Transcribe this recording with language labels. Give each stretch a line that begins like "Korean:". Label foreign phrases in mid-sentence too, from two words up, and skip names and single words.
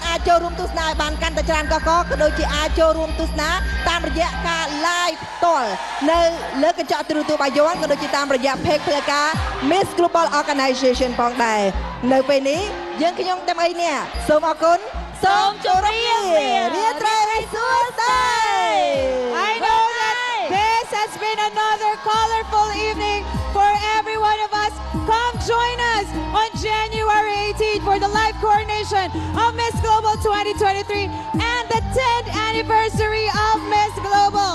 Khmer: អាចចូលរួមទស្សនាឲ្យបានកាន់តែច្រើនកកក៏ដូចជាអាចចូលរួមទស្សនាតាមរយៈការ live ផ្ទាល់នៅលើកញ្ចក់ទូរទស្សន៍បាយ័នក៏ដូចជាតាមរយៈ page ផ្លូវការ Miss Global Organization ផងដែរនៅពេលនេះយើងខ្ញុំទាំងអីនេះសូមអរគុណសូមជម្រាបលាត្រីឲ្យសួស្ដី
English: I know that this has been another colorful evening for every one of us. Come join us on January 18th for the live coronation of Miss Global 2023 and the 10th anniversary of Miss Global.